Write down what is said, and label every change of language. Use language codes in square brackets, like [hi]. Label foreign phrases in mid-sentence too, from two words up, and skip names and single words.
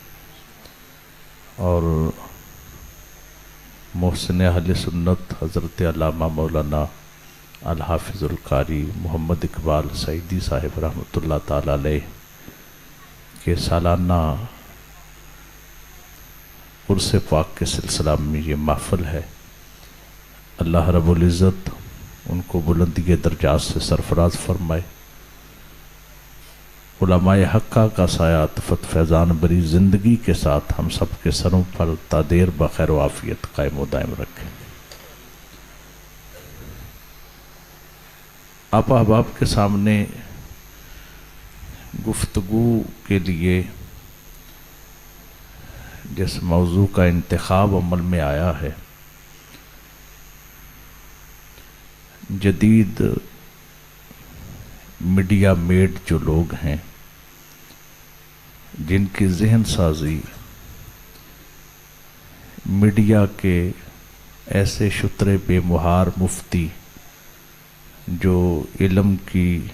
[ur] اور محسن اہل سنت حضرت علامہ مولانا الحافظ القاری محمد اقبال سعیدی صاحب [ar] رحمۃ اللہ تعالی علیہ [ur] کے سالانہ عرس پاک کے سلسلہ میں یہ محفل ہے۔ اللہ رب العزت ان کو بلندی درجات سے سرفراز فرمائے، علماء حقہ کا سایہ عاطفت فیضان بری زندگی کے ساتھ ہم سب کے سروں پر تا دیر بخیر و عافیت قائم و دائم رکھے۔ آپ احباب کے سامنے گفتگو کے لیے جس موضوع کا انتخاب عمل میں آیا ہے، جدید میڈیا میڈ جو لوگ ہیں جن کی ذہن سازی میڈیا کے ایسے شتر بے مہار مفتی جو علم کی